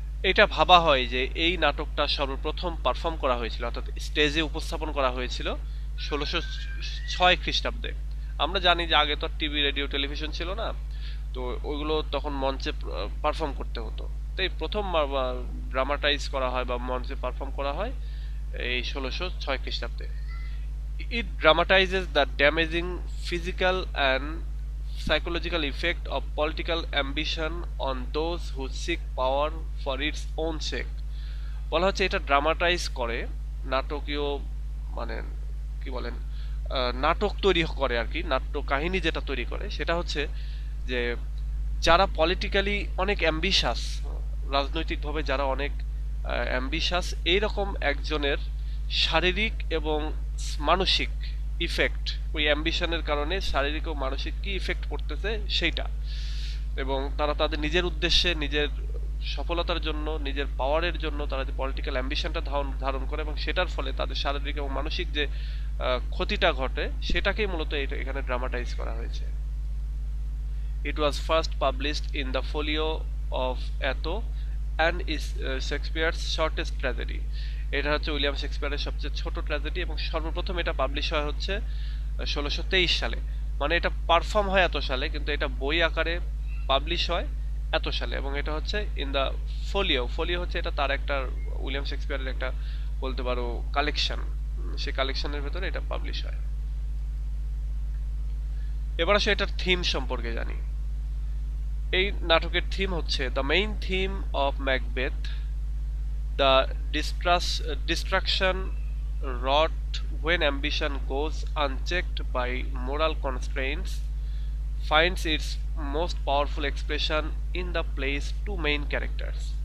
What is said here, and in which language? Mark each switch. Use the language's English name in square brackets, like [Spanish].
[Bangla] এটা ভাবা হয় যে এই নাটকটা সর্বপ্রথম পারফর্ম করা হয়েছিল, অর্থাৎ স্টেজে উপস্থাপন করা হয়েছিল 1606 খ্রিস্টাব্দে। আমরা জানি যে আগে তো টিভি রেডিও টেলিভিশন ছিল না, তো ওইগুলো তখন মঞ্চে পারফর্ম করতে হতো। এই প্রথম ড্রামাটাইজ করা হয় বা মঞ্চে পারফর্ম করা হয় এই 1606 খ্রিস্টাব্দে। [English] It dramatizes the damaging physical and psychological effect of political ambition on those who seek power for its own sake। [Bangla] বলা হচ্ছে এটা ড্রামাটাইজ করে, নাটকীয় মানে কি বলেন, নাটক তৈরি করে আর কি, নাট্য কাহিনী যেটা তৈরি করে সেটা হচ্ছে যে যারা পলিটিক্যালি অনেক অ্যাম্বিশাস, রাজনৈতিকভাবে যারা অনেক অ্যাম্বিশাস, এইরকম একজনের শারীরিক এবং মানসিক ইফেক্ট, ওই অ্যাম্বিশনের কারণে শারীরিক ও মানসিক কি ইফেক্ট পড়তেছে সেইটা, এবং তারা তাদের নিজের উদ্দেশ্যে, নিজের সফলতার জন্য, নিজের পাওয়ারের জন্য তারা যে পলিটিক্যাল অ্যাম্বিশনটা ধারণ করে এবং সেটার ফলে তাদের শারীরিক এবং মানসিক যে ক্ষতিটা ঘটে সেটাকেই মূলত এখানে ড্রামাটাইজ করা হয়েছে। [English] It was first published in the folio of Atho and is Shakespeare's shortest tragedy। [Bangla] এটা হচ্ছে উইলিয়াম শেক্সপিয়ারের সবচেয়ে ছোট ট্র্যাজেডি এবং সর্বপ্রথম এটা পাবলিশ হয় হচ্ছে 1623 সালে। মানে এটা পারফর্ম হয় এত সালে, কিন্তু এটা বই আকারে পাবলিশ হয় এত সালে, এবং এটা হচ্ছে [English] In the folio. [Bangla] ফোলিও হচ্ছে এটা তার একটা উইলিয়াম শেক্সপিয়ারের একটা বলতে পারো কালেকশন, সেই কালেকশনের ভেতরে এটা পাবলিশ হয়। এবার আসলে এটার থিম সম্পর্কে জানি। এই নাটকের থিম হচ্ছে [English] The main theme of Macbeth, the destruction wrought when ambition goes unchecked by moral constraints finds its most powerful expression in the play's two main characters।